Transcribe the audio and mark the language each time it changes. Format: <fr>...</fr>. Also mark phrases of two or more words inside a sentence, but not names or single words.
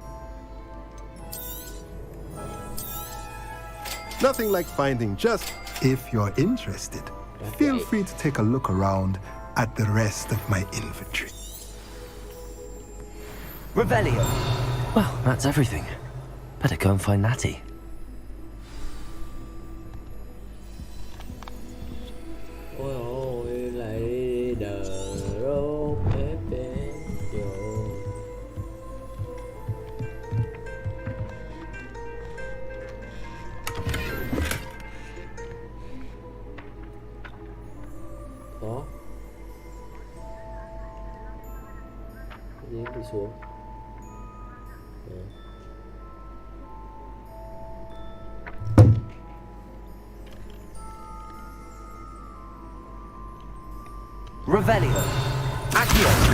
<en>Nothing like finding just... If you're interested, feel free to take a look around at the rest of my inventory. Revelio. Well, that's everything. Better go and find Natty.</en> <vi>Ôi ôi, lại đờ rô bé bé vô. Có. Cái gì đi xuống. Revelio. Accio.</vi>